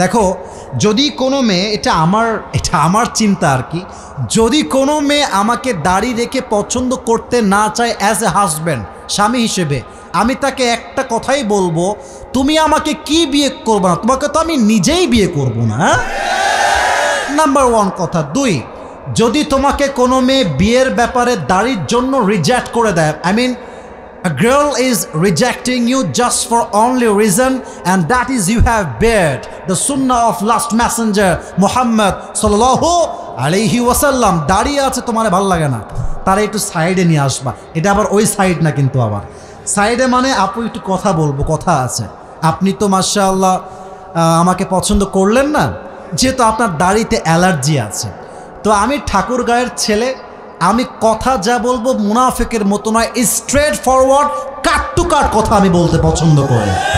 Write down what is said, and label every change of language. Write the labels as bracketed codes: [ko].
[bn] দেখো, যদি কোনো মেয়ে, এটা আমার চিন্তা আর কি, যদি কোনো মেয়ে আমাকে দাড়ি রেখে পছন্দ করতে না চায় [en] as a husband, [bn] স্বামী হিসেবে, আমি তাকে একটা কথাই বলবো, তুমি আমাকে কি বিয়ে করবো না, তোমাকে তো আমি নিজেই বিয়ে করবো না। নাম্বার 1 কথা। [en] 2, [bn] যদি তোমাকে কোনো মেয়ে বিয়ের ব্যাপারে দাড়ির জন্য রিজেক্ট করে দেয়, I mean [en] a girl is rejecting you just for only reason, and that is you have bared the sunnah of last messenger Muhammad sallallahu alaihi wasallam, [bn] দাঁড়িয়ে আছে তোমার ভালো লাগে না, তারা একটু সাইডে নিয়ে আসবা। এটা আবার ওই সাইড না, কিন্তু আবার সাইডে মানে আপু একটু কথা বলবো, কথা আছে। আপনি তো মাশাআল্লাহ আমাকে পছন্দ করলেন না, যেহেতু আপনার দাড়িতে অ্যালার্জি আছে। তো আমি ঠাকুরগাঁয়ের ছেলে, আমি কথা যা বলবো মুনাফিকের মতো নয়, [en] straightforward cut to cut [bn] কথা আমি বলতে পছন্দ করি।